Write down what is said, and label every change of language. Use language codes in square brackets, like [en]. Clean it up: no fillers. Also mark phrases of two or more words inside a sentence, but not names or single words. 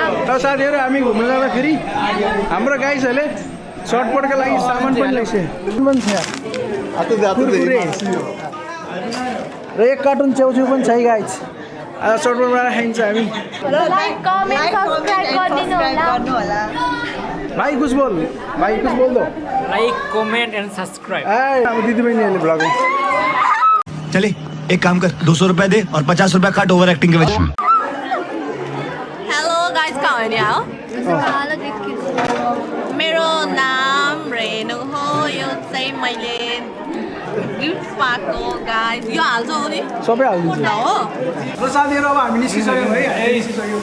[ne] र साथीहरू हामी घुम्न जाँदाखेरि हाम्रो गाइजहरूले सर्टपटको लागि सामान पनि ल्याइछ र एक कार्टुन च्याउच्यौ पनि छ है गाइज आज सर्टपट बनाएर खाइन्छ हामी लाइक कमेन्ट सब्सक्राइब गरिदिनु होला [hi] भाइ कुछ बोल दो [en] like comment and subscribe [ne] हाम्रो दिदीबहिनीहरूले भ्लग [hi] चले एक काम कर 200 रुपए दे और 50 रुपए काट [en] over acting [hi] के वजह [en] hello guys [ne] कहाँ हो नि आओ मेरो नाम रेनु हो यो चाहिँ मैले गिफ्ट पाएको गाइस यो हाल्छ हो नि सबै हालिदिन्छ हो र साथीहरू अब हामी निस्किसक्यौँ है निस्किसक्यौँ